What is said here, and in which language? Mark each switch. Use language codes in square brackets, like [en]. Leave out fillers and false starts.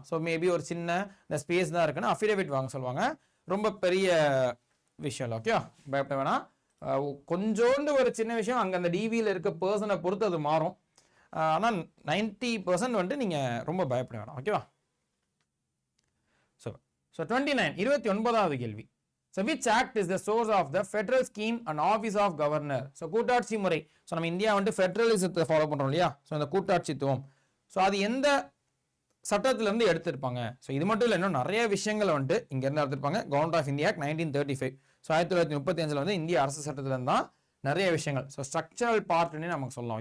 [ta] So maybe ஒரு சின்ன இந்த ஸ்பேஸ் தான் இருக்குன்னு அஃபிடேவிட் வாங்க சொல்லுவாங்க. ரொம்ப பெரிய விஷயம் இல்லை. ஓகே, பயப்பட வேணாம். கொஞ்சோண்டு ஒரு சின்ன விஷயம் அங்கே அந்த டிவியில் இருக்க பர்சனை பொறுத்து அது மாறும். ஆனால் 90% வந்துட்டு நீங்கள் ரொம்ப பயப்பட வேணாம். ஓகேவா? ஸோ 29, 29வது கேள்வி. [en] So which act is the source of the federal scheme and office of governor? [ta] So கூட்டாட்சி முறை. ஸோ நம்ம இந்தியா வந்துட்டு ஃபெடரலிசத்தை ஃபாலோ பண்ணுறோம் இல்லையா? ஸோ இந்த கூட்டாட்சித்துவம், ஸோ அது எந்த சட்டத்திலேருந்து எடுத்திருப்பாங்க? ஸோ இது மட்டும் இல்லை, இன்னும் நிறைய விஷயங்கள் வந்துட்டு இங்கேருந்து எடுத்திருப்பாங்க. Government of India 1935. ஸோ 1935 வந்து இந்திய அரசு சட்டத்திலேருந்து தான் நிறைய விஷயங்கள், ஸோ ஸ்ட்ரக்சரல் பார்ட்னே நமக்கு சொல்லலாம்.